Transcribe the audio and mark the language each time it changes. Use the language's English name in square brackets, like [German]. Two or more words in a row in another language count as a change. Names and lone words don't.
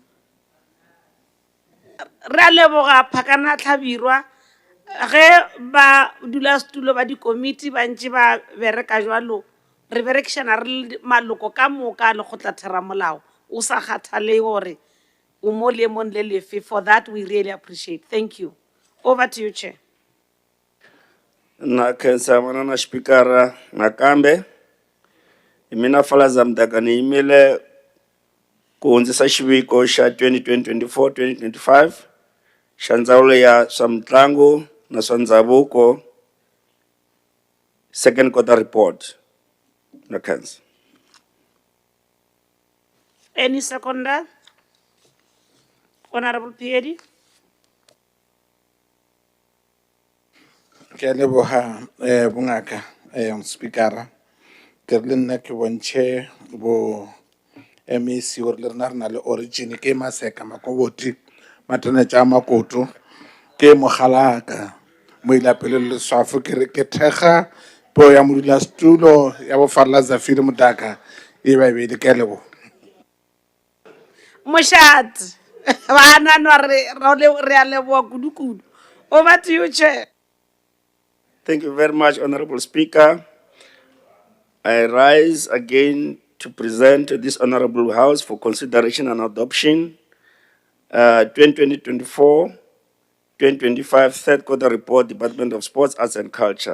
[Northern Sotho] Re a leboga Phakana Tlhabirwa ge ba dula setulo ba di committee ba ntse ba bereka jwalo re berekishana re le maloko ka moka le go tla thera molao o sa kgathale gore o mo le mon le lefe. [English] For that we really appreciate. Thank you. Over to you, Chair. [Tsonga] Na khensa manana speakera nakambe mina falaza mdaka ni imile ku hundzisa xiviko xa 2024-2025 xa ndzawulo ya swa mitlangu na swa ndhavuko [English] second quarter report. [Tsonga] Na khensa. [English] Any seconder? Honorable Piedi? [Northern Sotho] Ke a leboga bongaka speakera. Ke re le nna ke bontšhe bo MEC gore le rena re na le origin ke Maseka Makoboti Matenetša a Makoto ke Mogalaka mo ilapele le Leswafo ke re ke thekga peo ya modulasetulo ya bofalela Zafiri Mudaka e ba ebedi. Ke a leboga. Moshat. Bana no re a leboga kudu-kudu. [English] Over to you, Chair. Thank you very much, Honorable Speaker. I rise again to present to this Honorable House for consideration and adoption 2024-2025 third quarter report, Department of Sports, Arts and Culture.